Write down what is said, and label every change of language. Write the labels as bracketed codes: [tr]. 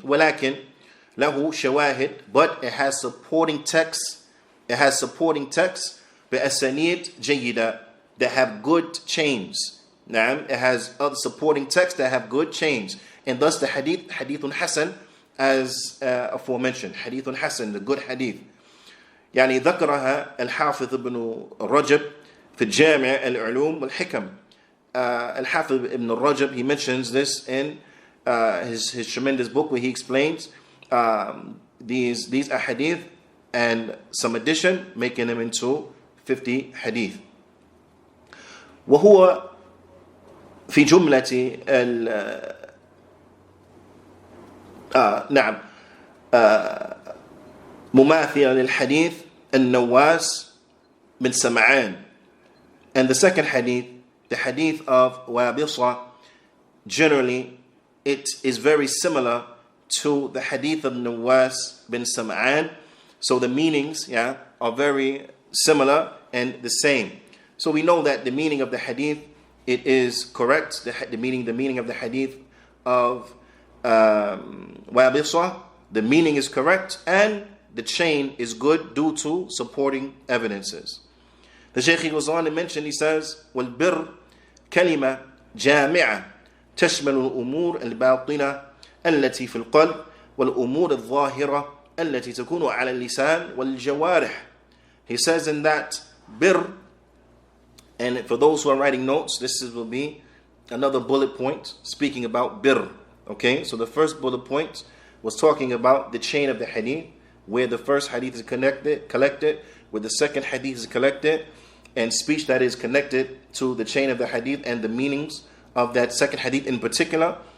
[ar] Walakin, lahu shawahid, [en] but it has supporting texts. It has supporting texts, [ar] bi'asanid jayyida, [en] that have good chains. It has other supporting texts that have good chains. And thus the hadith, Hadithun Hasan, as aforementioned, Hadithun Hasan, the good hadith. [ar] يعني ذكرها الحافظ ابن رجب في الجامع العلوم والحكم. [en] Al-Hafiz ibn Rajab, he mentions this in his tremendous book where he explains these ahadith and some addition, making them into 50 hadith. [ar] وهو في جملة نعم مماثلة للحديث النواس بن سمعان. [en] And the second hadith, the hadith of Wabisa, generally it is very similar to the hadith of Nawas bin Sam'an. So the meanings are very similar and the same. So we know that the meaning of the hadith, it is correct. The meaning of the hadith of Wabisa, the meaning is correct, and the chain is good due to supporting evidences. The Shaykh goes on to mention, he says, [ar] وَالْبِرْ كلمة جامعة تشمل الأمور الباطنة التي في القلب والأمور الظاهرة التي تكون على اللسان والجوارح. [en] He says in that bir, and for those who are writing notes, this will be another bullet point speaking about bir. Okay, so the first bullet point was talking about the chain of the hadith, where the first hadith is collected, where the second hadith is collected, and speech that is connected to the chain of the hadith and the meanings of that second hadith in particular.